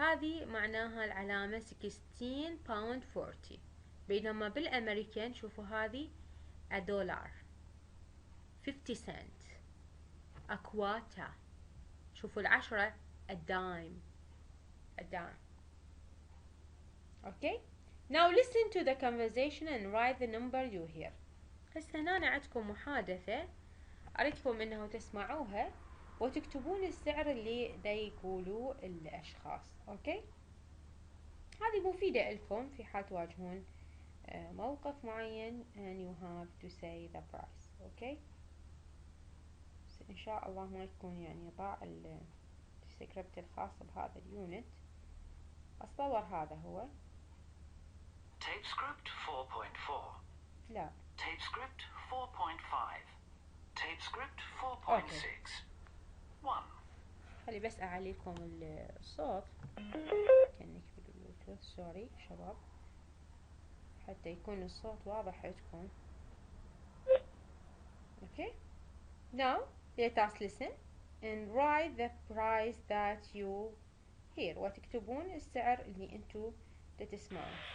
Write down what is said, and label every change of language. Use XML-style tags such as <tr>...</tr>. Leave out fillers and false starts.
<ar>هذه معناها العلامة 16.40 بينما بالأمريكان شوفوا هذه $1 50 سنت. أكواتا شوفوا العشرة الدايم.</ar> <en>Okay. Now listen to the conversation and write the number you hear.</en> <ar>هسه هنا عندكم محادثة أريدكم إنه تسمعوها وتكتبون السعر اللي دا يقولوا الأشخاص. أوكي. هذه مفيدة لكم في حال تواجهون موقف معين</ar> <en>and you have to say the price.</en> <ar>أوكي. إن شاء الله ما يكون يعني ضاع السكريبت الخاص بهذا اليونت. أتصور هذا هو.</ar> <en>Tape script 4.4.</en> <ar>لا.</ar> <en>Tape script 4.5. Tape script 4.6. 1.</en> <ar>خلي بس أعلي لكم الصوت. كأنك بالبلوتوث. سوري شباب. حتى يكون الصوت واضح عندكم.</ar> <en>Okay. Now let us listen and write the price that you hear.</en> <ar>وتكتبون السعر اللي انتو تسمعون.</ar>